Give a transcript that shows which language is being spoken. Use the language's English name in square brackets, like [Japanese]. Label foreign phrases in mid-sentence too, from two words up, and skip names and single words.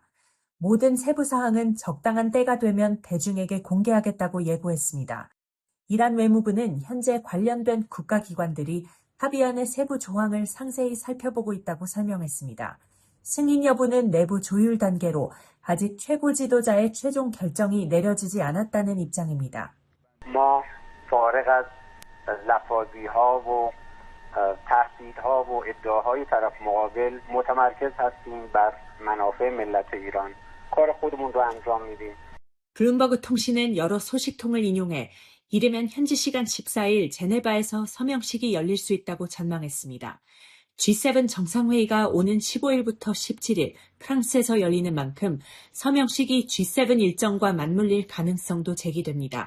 [Korean] 모든 세부 사항은 적당한 때가 되면 대중에게 공개하겠다고 예고했습니다. 이란 외무부는 현재 관련된 국가기관들이 합의안의 세부 조항을 상세히 살펴보고 있다고 설명했습니다. 승인 여부는 내부 조율 단계로 아직 최고 지도자의 최종 결정이 내려지지 않았다는 입장입니다. [Persian] ما فارغ از لفاظی‌ها و تهدیدها و ادعاهای طرف مقابل متمرکز هستیم بر منافع ملت ایران. کار خودمون رو انجام میدیم. [Korean] 블룸버그 통신은 여러 소식통을 인용해 이르면 현지 시간 14일 제네바에서 서명식이 열릴 수 있다고 전망했습니다. G7 정상회의가 오는 15일부터 17일 프랑스에서 열리는 만큼 서명식이 G7 일정과 맞물릴 가능성도 제기됩니다.